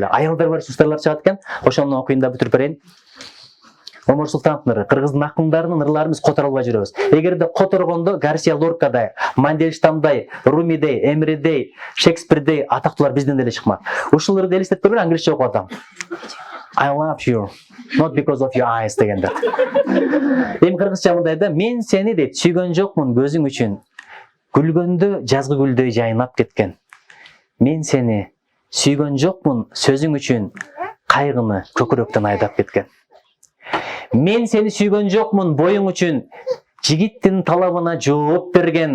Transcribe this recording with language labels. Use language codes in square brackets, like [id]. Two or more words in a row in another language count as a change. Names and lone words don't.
[ky] Аялдар бар устарлар чыгат экен. Ошону окуйын да бүтүрүп берейин. Омар Султановдун ыры, кыргыздын акындарынын ырларын биз котора албай жүрөбүз. Эгерде которгондо Гарсия Лоркадай, Мандельштамдай, Румидей, Эмридей, Шекспирдей атактуулар бизден деле чыкмак. Ушул ырды элестетип көргөн, англисче окуп атам. [en] I love you, not because of your eyes [ky] дегендер. Эми кыргызча мындай да, мен сени дейт сүйгөн жокмун көзүң үчүн. Күлгөндө жазгы гүлдөй жайнап кеткен. Мен сени сүйгөн жокмун сөзүң үчүн, кайгыны көкүрөктөн айдап кеткен. Мен сени сүйгөн жокмун боюң үчүн, жигиттин талабына жооп берген.